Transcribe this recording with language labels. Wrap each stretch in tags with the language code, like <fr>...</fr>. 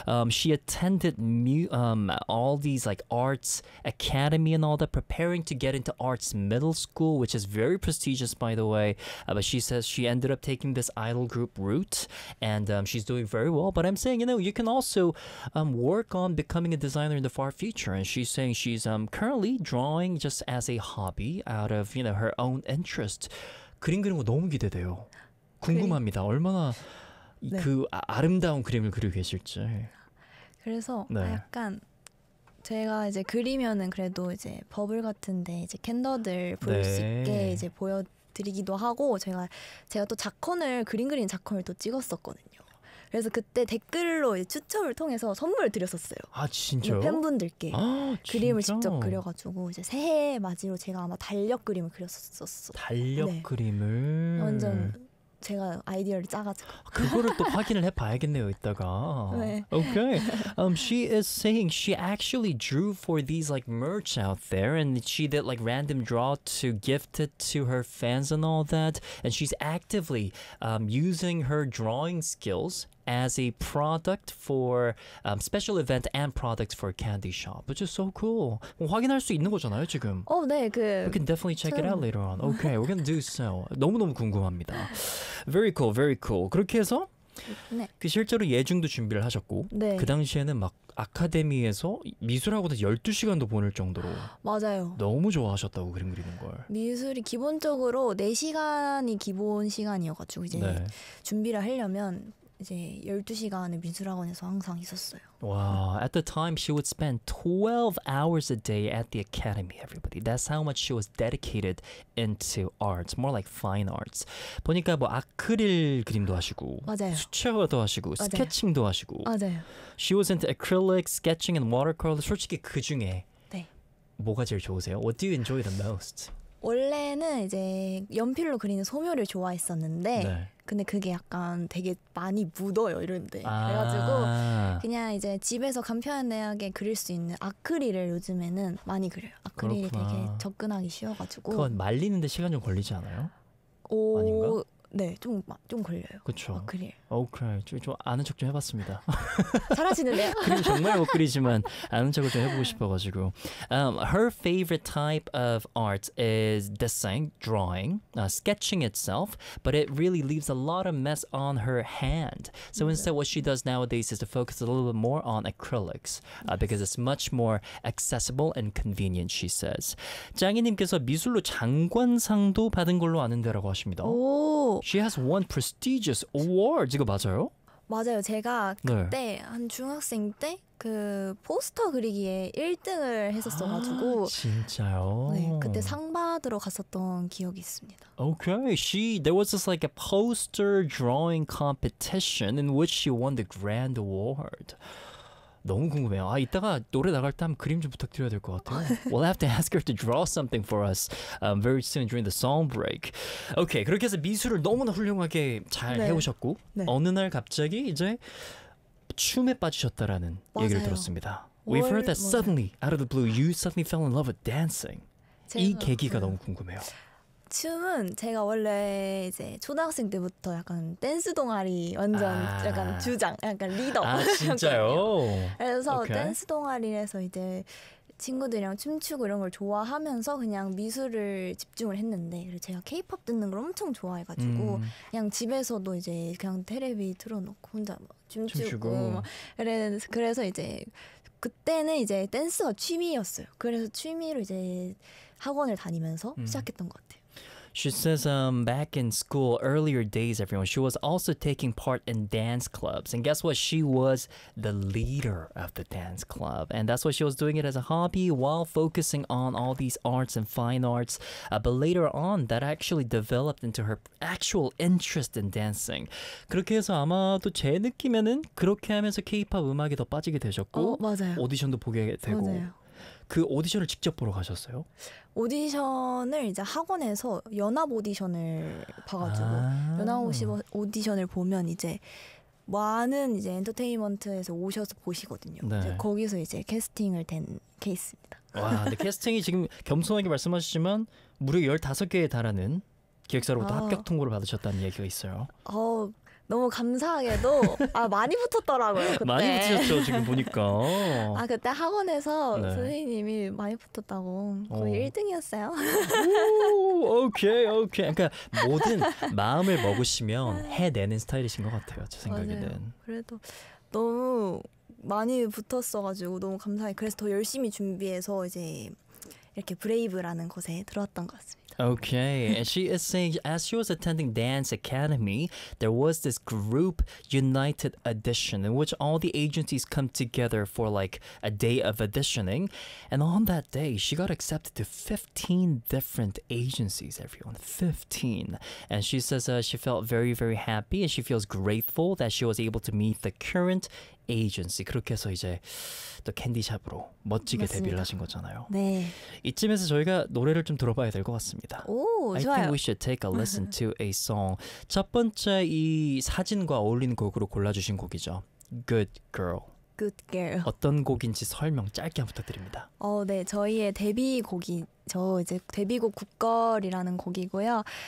<en>She attended all these like arts academy and all that, preparing to get into arts middle school, which is very prestigious, by the way. But she says she ended up taking this idol group route and she's doing very well. But I'm saying, you know, you can also work on becoming a designer in the far future. And she's saying she's currently drawing just as a hobby out of, you know, her own interest.</en> <ko>그림 그리는 거 너무 기대돼요. 궁금합니다. 얼마나 네. 그 아름다운 그림을 그리고 계실지. 그래서 네. 약간 제가 이제 그리면은 그래도 이제 버블 같은데 이제 캔더들 보일 수 있게 네. 이제 보여드리기도 하고 제가 또 작헌을 그림 그리는 작헌을 또 찍었었거든요. 그래서 그때 댓글로 이제 추첨을 통해서 선물을 드렸었어요. 아, 이제 진짜요? 팬분들께 아, 그림을 진짜? 직접 그려가지고 이제 새해 맞이로 제가 아마 달력 그림을 그렸었어. 달력 네. 그림을. 완전 제가 아이디어를 짜가지고. 그거를 또 확인을 해봐야겠네요, 이따가. 네.</ko> <en>Okay. She is saying she actually drew for these like merch out there and she did like random draw to gift it to her fans and all that. And she's actively using her drawing skills as a product for special event and products for candy shop, which is so cool.</en> <ko>확인할 수 있는 거잖아요, 지금. 네,</ko> <en>We can definitely check it out</en> <ko>좀.</ko> <en>later on. Okay, we're gonna do so.</en> <ko>너무너무 궁금합니다.</ko> <en>Very cool, very cool.</en> <ko>그렇게 해서 그 실제로 예중도 준비를 하셨고 그 네. 당시에는 막 아카데미에서 미술하고도 12시간도 보낼 정도로 맞아요. 너무 좋아하셨다고 그림 그리는 걸. 미술이 기본적으로 4시간이 기본 시간이어가지고 이제 네. 준비를 하려면 이제 12시간을 미술학원에서 항상 있었어요.</ko> <en>와, wow. At the time, she would spend 12 hours a day at the academy, everybody. That's how much she was dedicated into arts, more like fine arts.</en> <ko>보니까 뭐 아크릴 그림도 하시고, 맞아요. 수채화도 하시고, 스케칭도 하시고. 맞아요.</ko> <en>She was into acrylic, sketching, and watercolor.</en> <ko>솔직히 그 중에 뭐가 제일 좋으세요?</ko> <en>What do you enjoy the most?</en> <ko>원래는 이제 연필로 그리는 소묘를 좋아했었는데 네. 근데 그게 약간 되게 많이 묻어요 이런데 아~ 그래가지고 그냥 이제 집에서 간편하게 그릴 수 있는 아크릴을 요즘에는 많이 그려요. 아크릴이 그렇구나. 되게 접근하기 쉬워가지고 그건 말리는데 시간 좀 걸리지 않아요? 오, 아닌가? 네, 좀 걸려요. 그렇죠. 아크릴. 오케이, 좀 아는 척 좀 해봤습니다. 잘하시는데요? 그림 정말 못 그리지만 아는 척을 좀 해보고 싶어가지고.</ko> <en>Her favorite type of art is design, drawing, sketching itself, but it really leaves a lot of mess on her hand. So instead, what she does nowadays is to focus a little bit more on acrylics because it's much more accessible and convenient, she says.</en> <ko>장인님께서 미술로 장관상도 받은 걸로 아는데라고 하십니다.</ko> <en>She has won prestigious awards.</en> <ko>이거 맞아요? 맞아요. 제가 그때 네. 한 중학생 때 그 포스터 그리기에 1등을 했었어가지고 아, 진짜요? 네, 그때 상 받으러 갔었던 기억이 있습니다.</ko> <en>Okay, there was this like a poster drawing competition in which she won the grand award.</en> <ko>너무 궁금해요. 아, 이따가 노래 나갈 때 한번 그림 좀 부탁드려야 될 것 같아요.</ko> <en>We'll have to ask her to draw something for us very soon during the song break.</en> <ko>Okay, 그렇게 해서 미술을 너무나 훌륭하게 잘 네. 해오셨고 네. 어느 날 갑자기 이제 춤에 빠지셨다라는 맞아요. 얘기를 들었습니다.</ko> <en>We've heard that suddenly,</en> <ko>맞아요.</ko> <en>out of the blue, you suddenly fell in love with dancing.</en> <ko>이 계기가 너무 궁금해요. 춤은 제가 원래 이제 초등학생 때부터 약간 댄스 동아리 완전 아. 약간 주장, 약간 리더. 아, 진짜요? 그래서 오케이. 댄스 동아리에서 이제 친구들이랑 춤추고 이런 걸 좋아하면서 그냥 미술을 집중을 했는데 제가 K-pop 듣는 걸 엄청 좋아해가지고 그냥 집에서도 이제 그냥 텔레비 틀어놓고 혼자 막 춤추고 그래서 이제 그때는 이제 댄스가 취미였어요. 그래서 취미로 이제 학원을 다니면서 시작했던 것 같아요.</ko> <en>She says back in school, earlier days, everyone, she was also taking part in dance clubs. And guess what? She was the leader of the dance club. And that's why she was doing it as a hobby while focusing on all these arts and fine arts. But later on, that actually developed into her actual interest in dancing.</en> <ko>그렇게 해서 아마도 제 느낌에는 그렇게 하면서 K-pop 음악에 더 빠지게 되셨고 맞아요. 오디션도 보게 되고 맞아요. 그 오디션을 직접 보러 가셨어요? 오디션을 이제 학원에서 연합 오디션을 봐가지고 아~ 연합 오디션을 보면 이제 많은 이제 엔터테인먼트에서 오셔서 보시거든요. 네. 이제 거기서 이제 캐스팅을 된 케이스입니다. 와, 근데 캐스팅이 지금 겸손하게 말씀하시지만 무려 15개에 달하는 기획사로부터 아~ 합격 통보를 받으셨다는 얘기가 있어요. 너무 감사하게도 아 많이 붙었더라고요 그때 많이 붙으셨죠 지금 보니까 아 그때 학원에서 네. 선생님이 많이 붙었다고 거의 1등이었어요 오 오케이 오케이 그러니까 모든 마음을 먹으시면 해내는 스타일이신 것 같아요 제 생각에는 맞아요. 그래도 너무 많이 붙었어가지고 너무 감사해 그래서 더 열심히 준비해서 이제 이렇게 브레이브라는 곳에 들어왔던 것 같습니다.</ko> <en>Okay, and she is saying as she was attending Dance Academy, there was this group United Audition in which all the agencies come together for like a day of auditioning. And on that day, she got accepted to 15 different agencies, everyone, 15. And she says she felt very, very happy and she feels grateful that she was able to meet the current agency.</en> <ko>그렇게 해서 이제 또 캔디샵으로 멋지게 맞습니다. 데뷔를 하신 거잖아요. 네. 이쯤에서 저희가 노래를 좀 들어봐야 될 것 같습니다. 오,</ko> <en>I</en> <ko>좋아요.</ko> <en>I think we should take a listen to a song.</en> <ko>첫 번째 이 사진과 어울리는 곡으로 골라주신 곡이죠.</ko> <en>Good Girl. Good Girl.</en> <ko>어떤 곡인지 설명 짧게 부탁드립니다. 네. 저희의 데뷔곡이 저 이제 데뷔곡 굿걸이라는 곡이고요.</ko>